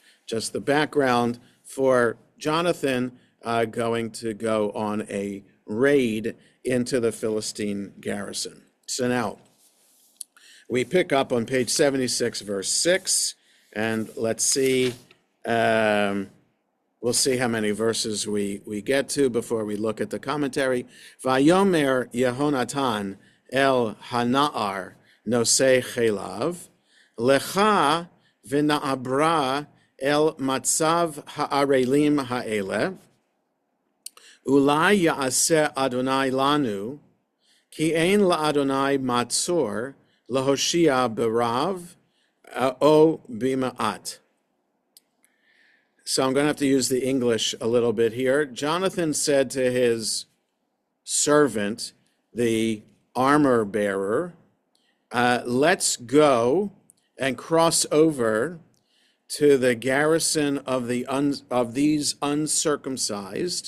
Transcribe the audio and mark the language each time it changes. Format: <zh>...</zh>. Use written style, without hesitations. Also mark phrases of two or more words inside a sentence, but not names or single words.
<en>Just the background for Jonathan going to go on a raid into the Philistine garrison. So now, we pick up on page 76, verse 6, and let's see, we'll see how many verses we get to before we look at the commentary.</en> <he>ויאמר יהונתן אל הנער נשא כליו לכה ונעברה אל מצב הערלים האלה אולי יעשה אדני לנו כי אין לאדני מעצור להושיע ברב או במעט.</he> <en>So I'm going to have to use the English a little bit here. Jonathan said to his servant, the armor bearer, let's go and cross over to the garrison of these uncircumcised.</en>